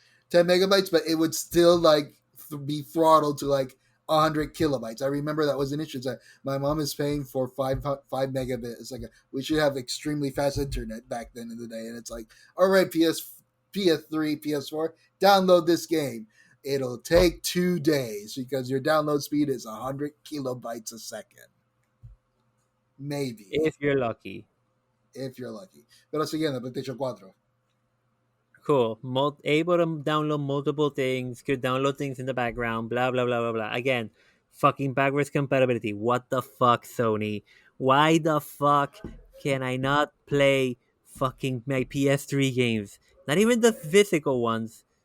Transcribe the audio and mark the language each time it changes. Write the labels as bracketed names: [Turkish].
[English] 10 megabytes, but it would still like be throttled to like 100 kilobytes. I remember that was an issue. It's like, my mom is paying for 5 megabit. It's like, we should have extremely fast internet back then in the day. And it's like, all right, PS3, PS4, download this game. It'll take 2 days because your download speed is 100 kilobytes a second. Maybe. If you're lucky. [Spanish] Pero siguiendo, PlayStation 4. [English] Cool. Able to download multiple things, could download things in the background, blah, blah, blah, blah, blah. Again, fucking backwards compatibility. What the fuck, Sony? Why the fuck can I not play fucking my PS3 games? Not even the physical ones.